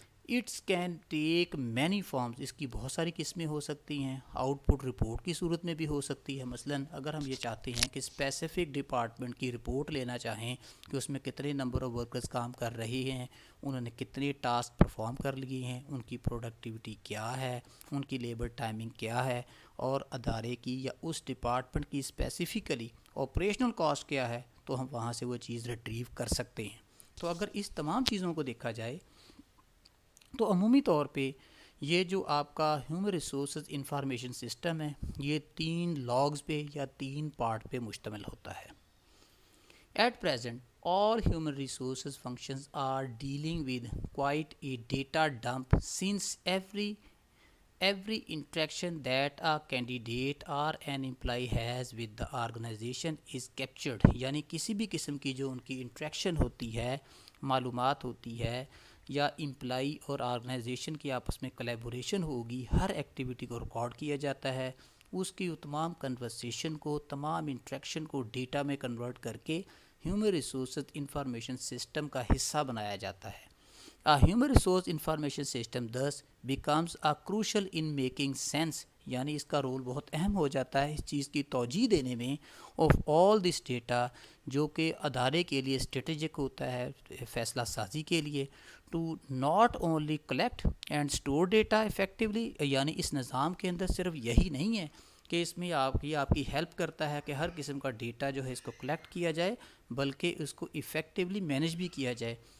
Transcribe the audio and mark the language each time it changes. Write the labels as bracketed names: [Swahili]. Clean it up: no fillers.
[English] it's can take many forms, [Urdu] اس کی بہت ساری قسمیں ہو سکتی ہیں۔ آؤٹ پٹ رپورٹ کی صورت میں بھی ہو سکتی ہے، مثلاً اگر ہم یہ چاہتے ہیں کہ اسپیسیفک ڈپارٹمنٹ کی رپورٹ لینا چاہیں کہ اس میں کتنے نمبر آف ورکرز کام کر رہے ہیں، انہوں نے کتنے ٹاسک پرفارم کر لیے ہیں، ان کی پروڈکٹیوٹی کیا ہے، ان کی لیبر ٹائمنگ کیا ہے، اور ادارے کی یا اس ڈپارٹمنٹ کی اسپیسیفکلی آپریشنل کاسٹ کیا ہے، تو ہم وہاں سے وہ چیز ریٹریو کر سکتے ہیں. تو اگر اس تمام چیزوں کو دیکھا جائے تو عمومی طور پہ یہ جو آپ کا ہیومن ریسورسز انفارمیشن سسٹم ہے یہ 3 لاگز پہ یا 3 پارٹ پہ مشتمل ہوتا ہے. [English] At present all human resources functions are dealing with quite a data dump since every interaction that a candidate or an employee has with the organization is captured. [Urdu] یعنی کسی بھی قسم کی جو ان کی انٹریکشن ہوتی ہے، معلومات ہوتی ہے، یا امپلائی اور آرگنائزیشن کی آپس میں کلیبوریشن ہوگی، ہر ایکٹیویٹی کو ریکارڈ کیا جاتا ہے. اس کی تمام کنورسیشن کو، تمام انٹریکشن کو ڈیٹا میں کنورٹ کر کے ہیومن ریسورسز انفارمیشن سسٹم کا حصہ بنایا جاتا ہے. [English] Human resource information system thus becomes a crucial in making sense. [Urdu] یعنی اس کا رول بہت اہم ہو جاتا ہے اس چیز کی توجیہ دینے میں [English] of all this data, [Urdu] جو کہ ادارے کے لیے اسٹریٹجک ہوتا ہے فیصلہ سازی کے لیے، [English] To not only collect and store data effectively. [Urdu] یعنی اس نظام کے اندر صرف یہی نہیں ہے کہ اس میں آپ کی ہیلپ کرتا ہے کہ ہر قسم کا ڈیٹا جو ہے اس کو کلیکٹ کیا جائے، بلکہ اس کو افیکٹولی مینیج بھی کیا جائے.